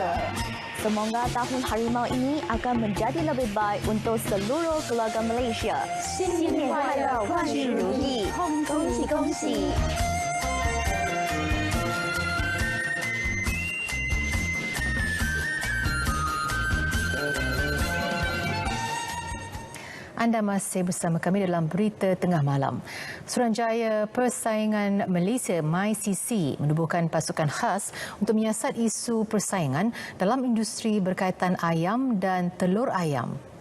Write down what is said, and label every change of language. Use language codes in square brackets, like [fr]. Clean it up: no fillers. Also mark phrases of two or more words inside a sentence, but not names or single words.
[ms] Semoga tahun harimau ini akan menjadi lebih baik untuk seluruh keluarga Malaysia. [zh] 新年快乐，万事如意，恭喜恭喜！ [ms] Anda masih bersama kami dalam Berita Tengah Malam. Suruhanjaya Persaingan Malaysia MyCC menubuhkan pasukan khas untuk menyiasat isu persaingan dalam industri berkaitan ayam dan telur ayam.